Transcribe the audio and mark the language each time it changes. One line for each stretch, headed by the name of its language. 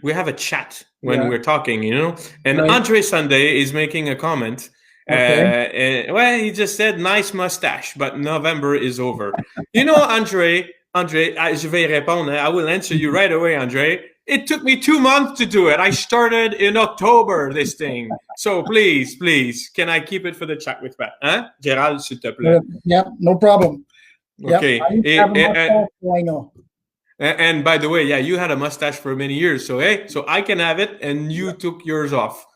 English: We have a chat when we're talking, you know? And Andre Sunday is making a comment. Okay. He just said, nice mustache, but November is over. You know,
French: Andre, je vais y répondre.
English: I will answer you right away, Andre. It took me 2 months to do it. I started in October, this thing. So please, can I keep it for the chat with Pat?
French: Hein? Gérald, s'il te plaît.
English: Yeah, no problem. Okay. I know. And by the way, you had a mustache for many years. So I can have it, and you took yours off.